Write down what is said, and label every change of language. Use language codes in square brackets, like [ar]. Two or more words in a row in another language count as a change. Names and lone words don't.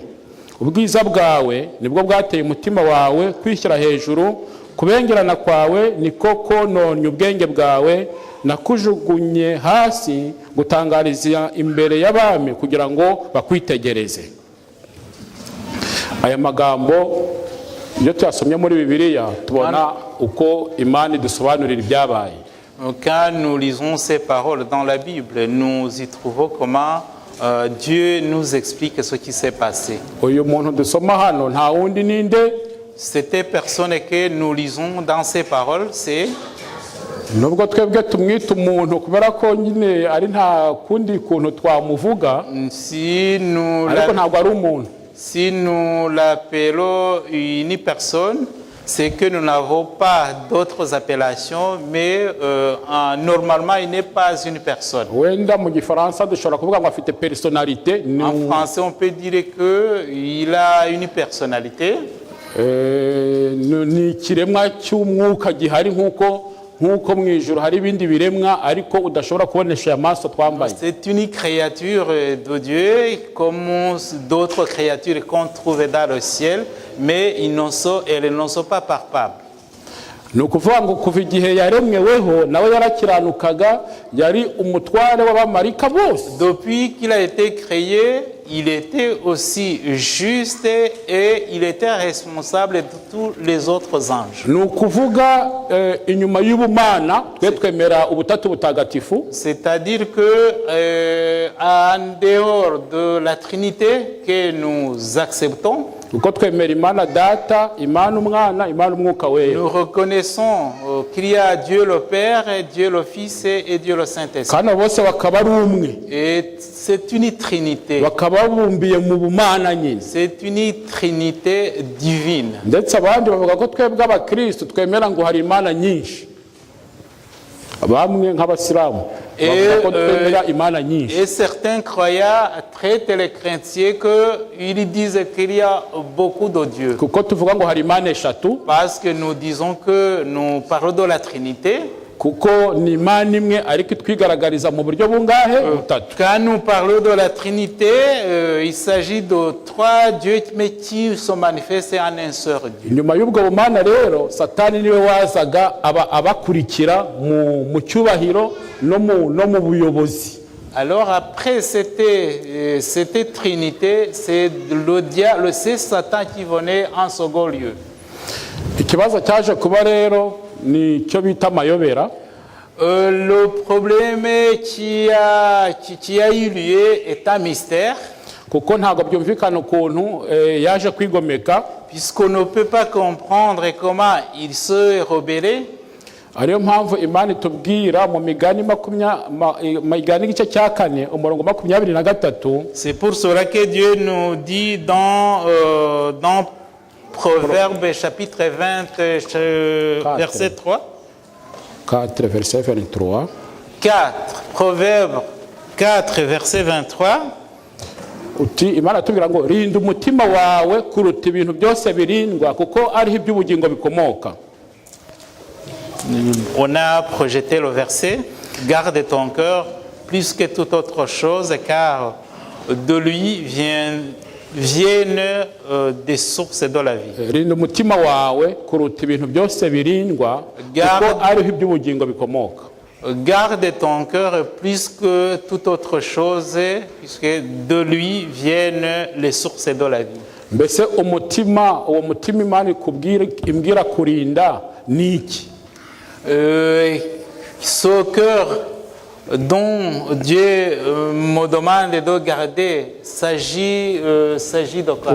[rw] Ubwiza bwawe nibwo bwateye umutima wawe kwishyira hejuru kubengerana kwawe niko kononye ubwenge bwawe nakujugunye hasi gutangariza imbere y'abami kugira ngo bakwitegereze. Aya magambo iyo tuyasomye muri Bibiliya tubona uko Imana idusobanurira ibyabaye. [fr] Quand nous lisons ces paroles dans la Bible, nous y trouvons comment Dieu nous explique ce qui s'est passé. [rw] Uyu muntu dusoma hano nta wundi ninde. [fr] Cette personne que nous lisons dans ces paroles, c'est [rw] nubwo twebwe tumwita umuntu kubera ko nyine ari nta kundi kuntu twamuvuga. [fr] Si nous [rw] ariko ntabwo ari umuntu. [fr] Si nous l'appelons une personne, c'est que nous n'avons pas d'autres appellations, mais normalement, il n'est pas une personne. [rw] wenda mu gifaransa dushobora kuvuga ngo afite personnalité [fr] En français, on peut dire qu'il a une personnalité. [rw] ni ikiremwa cy'umwuka gihari nk'uko mu ijuru hari ibindi biremwa ariko udashobora kubonesha amaso twambaye. [fr] C'est une créature de Dieu, comme d'autres créatures qu'on trouve dans le ciel, mais elles n'en sont pas palpables. [rw] ni ukuvuga ngo kuva igihe yaremweweho nawe yarakiranukaga, yari umutware w'abamarika bose. [fr] Depuis qu'il a été créé, il était aussi juste et il était responsable de tous les autres anges. [rw] ni ukuvuga inyuma y'ubumana twe twemera ubutatu butagatifu, [fr] C'est-à-dire que en dehors de la Trinité que nous acceptons, [rw] kuko twemera Imana Data, Imana Umwana, Imana Umwuka Wera. [fr] nous reconnaissons qu'il y a Dieu le Père, Dieu le Fils et Dieu le Saint-Esprit. [rw] kandi bose bakaba ari umwe, [fr] Et c'est une trinité. [rw] bakaba babumbiye mu bumana nyine. [fr] C'est une trinité divine. [rw] ndetse abandi bavuga ko twebwe abakristo twemera ngo hari imana nyinshi, bamwe nk'abasilamu bavuga ko twemera imana nyinshi. [fr] Et certains croyants traitent les chrétiens qu'ils disent qu'il y a beaucoup de dieux. [rw] kuko tuvuga ngo hari imana eshatu, [fr] Parce que nous disons que nous parlons de la Trinité. [rw] kuko ni imana imwe ariko itwigaragariza mu buryo bungahe? Butatu. [fr] Quand nous parlons de la Trinité, il s'agit de trois dieux mais qui se manifestent en un seul Dieu. [rw] Inyuma y'ubwo bumana rero Satani niwe wazaga abakurikira mu cyubahiro no mu buyobozi. [fr] Alors après cette trinité, c'est c'est Satan qui venait en second lieu. [rw] Ikibazo cyaje kuba rero ni cyo bita amayobera. [fr] Le problème qui a eu lieu est un mystère, [rw] kuko ntabwo byumvikana ukuntu yaje kwigomeka, [fr] puisqu'on ne peut pas comprendre comment il s'est rebellé. [rw] ariyo mpamvu Imana itubwira mu migani migani igice cya 4 umurongo 23. [fr] C'est pour cela que Dieu nous dit dans Proverbes chapitre 20 verset 3. 4 verset 23. 4, Proverbes 4 verset 23. [rw] uti Imana tubwira ngo rinda umutima wawe kuruta ibintu byose birindwa kuko ariho iby'ubugingo bikomoka. [fr] On a projeté le verset, garde ton cœur plus que toute autre chose, car de lui viennent des sources de la vie. [rw] rinda umutima wawe kuruta ibintu byose birindwa kuko ariho iby'ubugingo bikomoka. [fr] Garde ton cœur plus que toute autre chose, puisque de lui viennent les sources de la vie. [rw] Mbese uwo mutima Imana imbwira kurinda ni iki? [fr] Ce cœur dont Dieu me demande de garder s'agit de quoi?